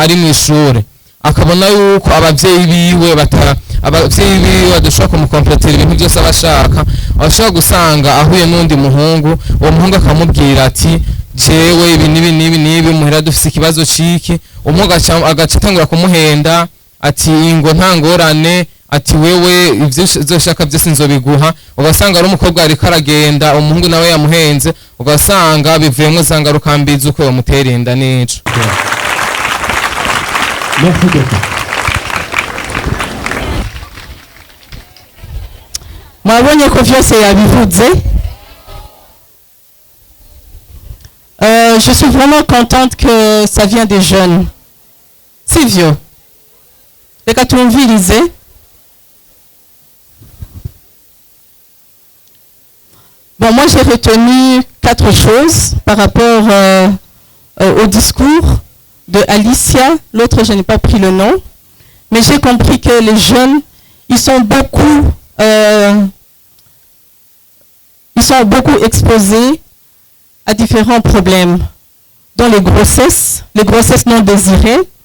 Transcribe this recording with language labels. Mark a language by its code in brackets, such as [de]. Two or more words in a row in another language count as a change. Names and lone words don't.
[rn] ari mu ishure akabona yuko abavyeyi biwe badashobora kumukompletera ibintu byose abashaka, abashobora gusanga ahuye n'undi muhungu, uwo muhungu akamubwira ati jewe ibi nibi muhira dufise ikibazo ciki, umuhungu agaca atangura kumuhenda ati ngo nta ngorane, ati wewe ivyo uzoshaka byose nzobiguha. Ugasanga ari umukobwa ariko aragenda umuhungu nawe yamuhenze, ugasanga bivuyemo za ngaruka mbi z'uko yamutera inda nico. [fr] Merci beaucoup. [rn] Mwabonye ko vyose yabivuze. [fr] Je suis vraiment contente que ça vient des jeunes. [rn] Sylvio, reka tumvirize. [fr] Bon, moi j'ai retenu 4 choses par rapport au discours de Alicia. L'autre, je n'ai pas pris le nom. Mais j'ai compris que les jeunes, ils sont beaucoup exposés à différents problèmes, dont les grossesses non désirées.